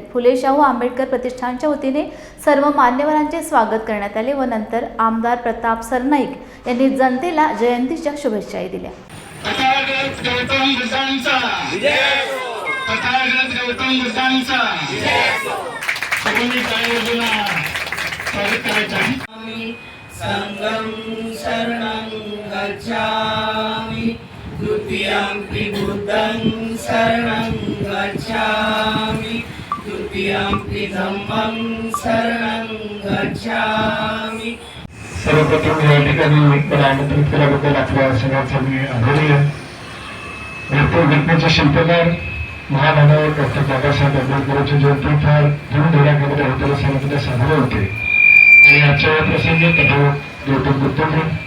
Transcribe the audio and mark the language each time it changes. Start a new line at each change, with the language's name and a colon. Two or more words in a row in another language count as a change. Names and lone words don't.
Marathi: फुले शाहू आंबेडकर प्रतिष्ठानच्या वतीने सर्व मान्यवरांचे स्वागत करण्यात आले व नंतर आमदार प्रताप सरनाईक यांनी जनतेला जयंतीच्या शुभेच्छाही दिल्या. तथागत गौतम बुद्धांचा तथागत गौतम बुद्धांचा सगळ्यांनी टाळ्या स्वागत करायचं आहे.
Pali: संगं शरणं गच्छामि द्वितीयंपि बुद्धं शरणं गच्छामि तृतीयंपि धम्मं शरणं गच्छामि.
Marathi: सर्वप्रथम या ठिकाणी मला आमंत्रित केल्याबद्दल आपल्या सगळ्यांचा मी आभारी आहे. भारतीय घटनेचे शिल्पकार महामानव डॉक्टर बाबासाहेब आंबेडकरांची जयंती फार धूमधडाक्यामध्ये होताना सांगितले साजरे होते आणि आजच्या या प्रसंगी तथागत गौतम बुद्धांनी